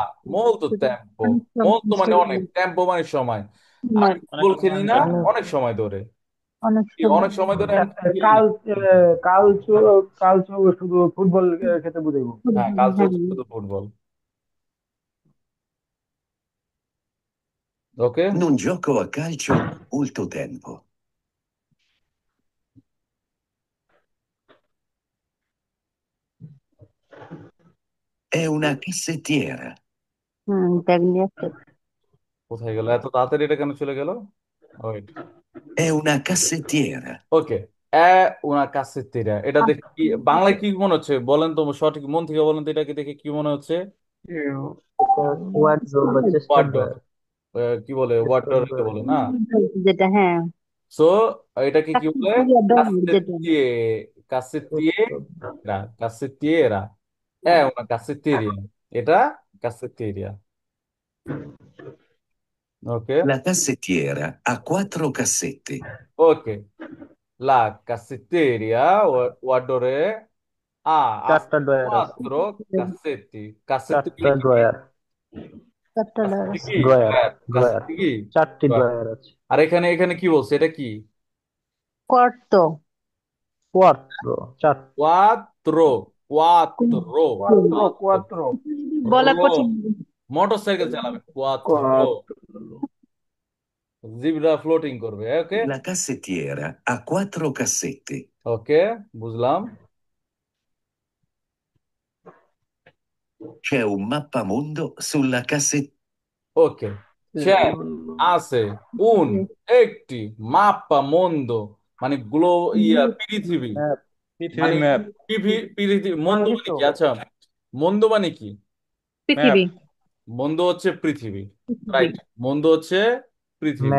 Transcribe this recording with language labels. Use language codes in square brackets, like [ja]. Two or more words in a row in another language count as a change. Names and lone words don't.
[it] molto tempo. [bn] মোলতো মানে অনেক, টেম্পো মানে সময়। আমি ফুটবল খেলি না অনেক অনেক সময় ধরে। অনেক কি সময়। অনেক সময় ধরে আমি খেলি না? কাল কালচো কালচো শুধু ফুটবল খেতে বুঝাইবো। হ্যাঁ, ফুটবল, কালচো হ্যাঁ। হচ্ছে শুধু ফুটবল। ওকে, [it] Non gioco a calcio da molto tempo. È una cassettiera. [bn] ব্যাগ নিয়ে আসতে। কোথায় গেল? এত তাড়াতাড়ি এটা কেন চলে গেল? ওয়েট, [it] È una cassettiera. [bn] ওকে। [it] è una cassettiera, [bn] এটা দেখে কি বাংলায় কি মনে হচ্ছে বলেন তো? সঠিক মন থেকে বলেন তো, এটাকে দেখে কি মনে হচ্ছে? ওয়ার্ড্রোব বা চেস্টার ওয়ার্ডরোব। ড্রয়ার। কি বলে? চেস্টার ওয়ার্ডরোব ড্রয়ার। বলে না? যেটা, হ্যাঁ। সো এটাকে কি বলে? যেটা। কাসেত্তিয়ে, কাসেত্তিয়েরা, কাসেত্তিয়েরা। [it] una cassettiera, [bn] এটা কাসেত্তেরিয়া। ওকে, [it] La cassettiera ha 4 cassette. [bn] ওকে। [it] la cassettiera [bn] ওয়ার্ডরে ha চারটা ড্রয়ার আছে। [it] quattro cassetti, cassetti [bn] চারটা ড্রয়ার। চারটা ড্রয়ার cassetti আছে। কি? ড্রয়ার। ড্রয়ার। cassetti কি? চারটি ড্রয়ার আছে। আর এখানে, এখানে কি বলছে? এটা কি? কর্ত। কোয়াট্রো। চার। [it] quattro, quattro, quattro quattro [bn] বলা রো, কঠিন। মোটরসাইকেল চালাবে, quattro, কোয়াত্রো জিব্রা ফ্লোটিং করবে। ওকে, [it] La cassettiera ha 4 cassette. [bn] ওকে, বুঝলাম। [it] C'è un mappamondo sulla cassetta. [bn] ওকে, c'è, আছে, un, একটি, [it] mappa mondo, [bn] মানে পৃথিবী, ম্যাপ। মানে পৃথিবীর ম্যাপ। পৃথিবী। মন্দ মানে কি? আচ্ছা, মন্দ মানে কি? ম্যাপ। পৃথিবী। মন্দ হচ্ছে পৃথিবী, পৃথিবী। রাইট? মন্দ হচ্ছে পৃথিবী।